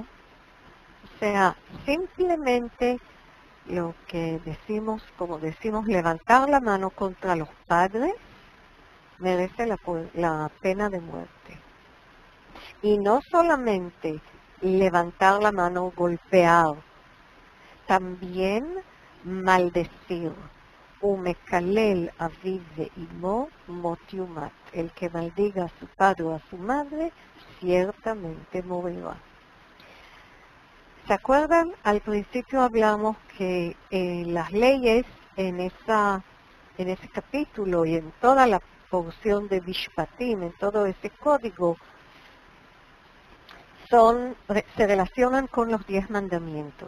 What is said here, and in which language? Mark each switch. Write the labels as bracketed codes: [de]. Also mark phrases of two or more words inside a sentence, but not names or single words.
[es] O sea, simplemente lo que decimos, como decimos, levantar la mano contra los padres merece la pena de muerte. Y no solamente levantar la mano, golpear, también maldecir. [he] ומקלל אביו ואמו מות יומת. [es] El que maldiga a su padre o a su madre, ciertamente morirá. ¿Se acuerdan? Al principio hablamos que las leyes en ese capítulo y en toda la porción de Mishpatim, en todo ese código, se relacionan con los 10 mandamientos.